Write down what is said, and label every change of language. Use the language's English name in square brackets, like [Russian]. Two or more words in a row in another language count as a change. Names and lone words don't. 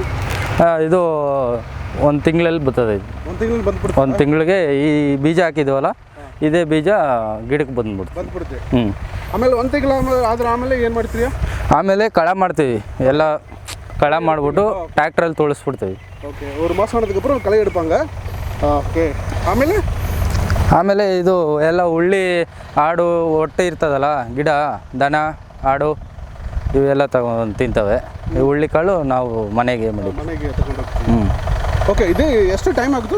[Kannada] ಇದು ಒಂದು ತಿಂಗಳಲ್ಲಿ ಬರ್ತದೆ. ಒಂದು ತಿಂಗಳಿಗೆ ಈ ಬೀಜ ಹಾಕಿದ್ದೀವಲ್ಲ, ಇದೇ ಬೀಜ ಗಿಡಕ್ಕೆ ಬಂದ್ಬಿಡುತ್ತೆ. ಆಮೇಲೆ ಒಂದು ತಿಂಗಳ ಆಮೇಲೆ ಏನು ಮಾಡ್ತೀರಾ? ಆಮೇಲೆ ಕಳೆ ಮಾಡ್ತೀವಿ. ಎಲ್ಲ ಕಳೆ ಮಾಡಿಬಿಟ್ಟು ಟ್ಯಾಕ್ಟ್ರಲ್ಲಿ ತೊಳಸ್ಬಿಡ್ತೀವಿ. ಓಕೆ. [Tamil] ஒரு மாதம் ஆனதுக்கப்புறம் களை எடுப்பாங்க. [Kannada] ಓಕೆ. ಆಮೇಲೆ ಇದು ಎಲ್ಲ ಉಳ್ಳಿ ಆಡು ಹೊಟ್ಟೆ ಇರ್ತದಲ್ಲ, ಗಿಡ ದನ ಆಡು ಇವೆಲ್ಲ ತಗೊಂಡು ತಿಂತವೆ. ಈ ಹುಳ್ಳಿ ಕಾಳು ನಾವು ಮನೆಗೆ ತಗೊಂಡು ಹೋಗ್ತೀವಿ. ಓಕೆ. ಇದು ಎಷ್ಟು ಟೈಮ್ ಆಗುತ್ತೆ?